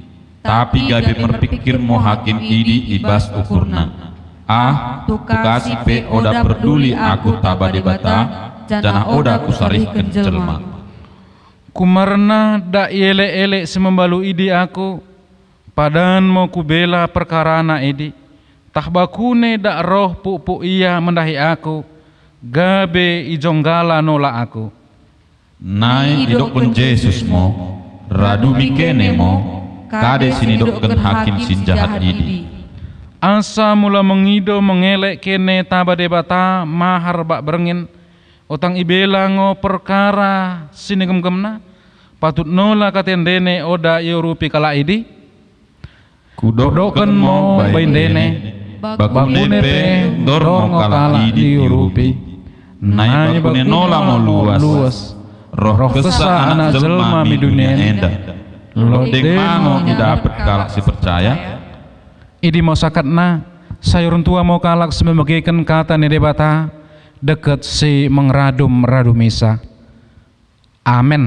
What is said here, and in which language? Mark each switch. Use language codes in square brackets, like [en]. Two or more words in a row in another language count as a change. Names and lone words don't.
[btd] Tapi gabe merpikir mo hakim idi ibas ukurna. Tukasi pe oda peduli aku taba debata. Jana oda kusarihken jelma. Kumarna da ele-ele semembalu idi aku. Padan mo kubela perkarana idi. Tah bakune da roh pupuk iya mendahi aku. Gabe ijonggala nola aku. Nai idokken Yesus mo, radu mikene mo, kade sinidokken hakim sin jahat idi. Asa mula mengido mengelek kene taba debata mahar bak berengin, otang ibela ngo perkara sini gemna, patut nola katendene oda yorupi kala idi. Kudoken mo baindene, bakune pe dormo kala idi yorupi, nai bakune nola mo luas. Roh kesa anak jelma mi dunia enda. Lo dengango dapat kalak si percaya. Idi mau sakatna sayurun tua mau kalak sememegekan kata ni debata. deket si mengradum misa. Amin.